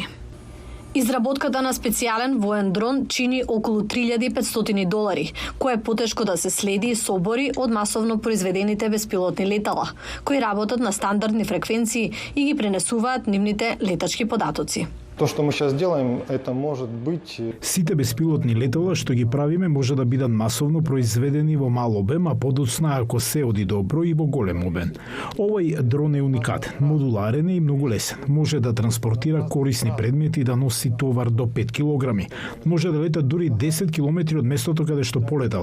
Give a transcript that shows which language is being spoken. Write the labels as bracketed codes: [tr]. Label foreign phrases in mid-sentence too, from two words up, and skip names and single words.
[mk] Изработката на специјален воен дрон чини околу $3.500, кое е потешко да се следи и собори од масовно произведените беспилотни летала, кои работат на стандардни фреквенции и ги пренесуваат нивните летачки податоци. [ru] То, што мы сейчас делаем, это может быть... [mk] Сите беспилотни летала што ги правиме може да бидат масовно произведени во мал обем, а подоцна ако се оди добро и во голем обем. Овој дрон е уникатен, модуларен и многу лесен. Може да транспортира корисни предмети и да носи товар до 5 килограми. Може да лета дури 10 километри од местото каде што полетал.